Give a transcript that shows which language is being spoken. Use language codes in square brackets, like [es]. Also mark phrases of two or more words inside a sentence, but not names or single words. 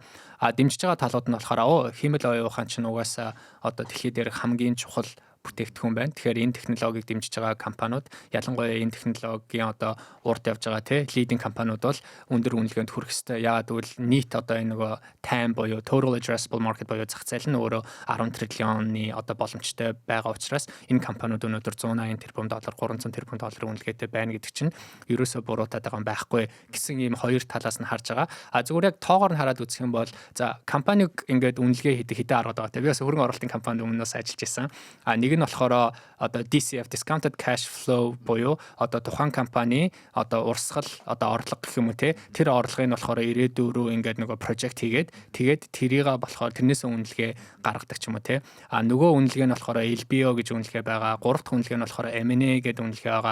[mn] Дэмжиж байгаа талууд нь болохоор химэл оюун ухаан чинь угаасаа одоо дэлхийд дээрх хамгийн чухал бүтээгдэхүүн байна. Тэгэхээр энэ технологиг дэмжиж байгаа компаниуд ялангуяа энэ технологийн одоо урд явж байгаа лидинг компаниуд бол өндөр үнэлгээнд хүрэх ёстой. Яагаад гэвэл нийт одоо энэ нөгөө TAM буюу [en] total addressable market [mn] буюу зах зээл нь өөрөө 10 триллионы одоо боломжтой байгаа учраас энэ компаниуд өнөөдөр 180 тэрбум доллар 300 тэрбум долларын үнэлгээтэй байна гэдэг чинь ерөөсөө буруутаад байгаа юм байхгүй гэсэн ийм хоёр талаас нь харж байгаа. Зүгээр яг тоогоор нь хараад үзэх юм бол за компаниг ингээд үнэлгээ хэдэн аргад байгаа. Би бас хөрөнгө оруулалтын компанид өмнөөс ажиллаж байсан. Нэг нь болохоор одоо [en] DCF discounted cash flow [mn] буюу одоо тухайн компани одоо урсгал одоо орлого гэх юм уу тэр орлогыг нь болохоор ирээдүйн рүү ингээд нөгөө project тэгээд тэрийг болохоор тэрнээс үнэлгээ гаргадаг ч юм уу нөгөө үнэлгээ нь болохоор LBO гэж үнэлгээ байгаа. Гурав дахь үнэлгээ нь болохоор M&A гэдэг үнэлгээ байгаа.